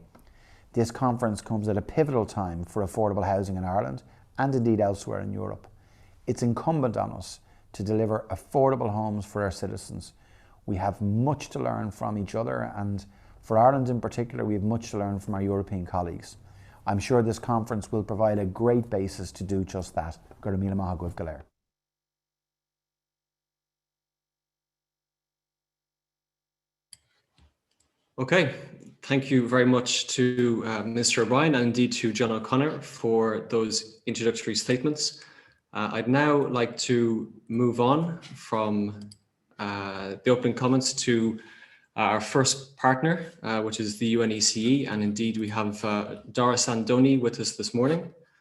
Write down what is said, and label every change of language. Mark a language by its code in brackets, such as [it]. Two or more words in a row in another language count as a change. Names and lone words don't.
[en] This conference comes at a pivotal time for affordable housing in Ireland and indeed elsewhere in Europe. It's incumbent on us to deliver affordable homes for our citizens. We have much to learn from each other, and for Ireland in particular, we have much to learn from our European colleagues. I'm sure this conference will provide a great basis to do just that. [ga] Gur míle maith agóibh go léir. [en] Okay, thank you very much to Mr. O'Brien and indeed to John O'Connor for those introductory statements. I'd now like to move on from the opening comments to our first partner, which is the UNECE, and indeed we have Dara Sandoni with us this morning.